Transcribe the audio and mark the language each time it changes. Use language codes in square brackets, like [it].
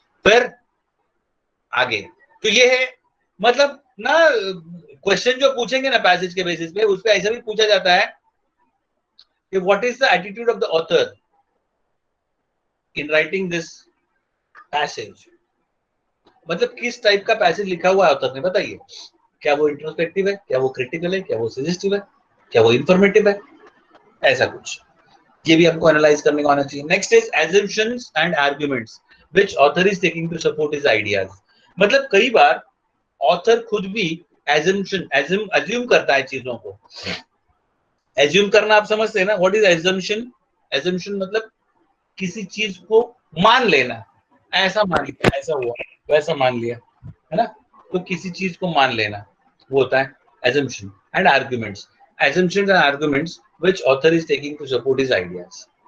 [hi] फिर आगे तो ये है, मतलब ना क्वेश्चन जो पूछेंगे ना पैसेज के बेसिस पे, उस पे ऐसा भी पूछा जाता है कि [en] what is the attitude of the author in writing this passage, [hi] मतलब किस टाइप का पैसेज लिखा हुआ है ऑथर ने, बताइए। क्या वो इंट्रोस्पेक्टिव है, क्या वो क्रिटिकल है, क्या वो सजेस्टिव है, क्या वो इंफॉर्मेटिव है, ऐसा कुछ। ये भी हमको एनालाइज करने को आना चाहिए। [en] Next is assumptions and arguments which author is taking to support his ideas। [hi] मतलब कई बार ऑथर खुद भी assume करता है चीजों को। assume करना आप समझते हैं ना, [en] What is assumption? [hi] assumption मतलब किसी चीज को मान लेना, ऐसा मान लिया, ऐसा हुआ, वैसा मान लिया, है ना। तो किसी चीज को मान लेना वो होता है [en] assumption and arguments। assumptions and arguments which author is taking to support his ideas।